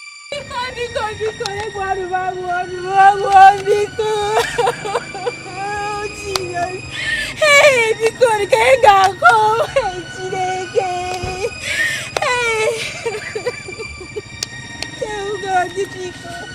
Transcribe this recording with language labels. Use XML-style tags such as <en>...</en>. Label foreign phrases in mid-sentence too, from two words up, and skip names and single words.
<ig>Biko, biko, biko, egwu ọnụ m, agwụ ọnụ m, agwụ ọnụ m, biko.</ig> <en>Oh, Jesus.</en> <ig>Hey, biko, nke ị ga-akụ, hey, Chineke. Hey.</ig> <en>Tell God,</en> <ig>biko.</ig>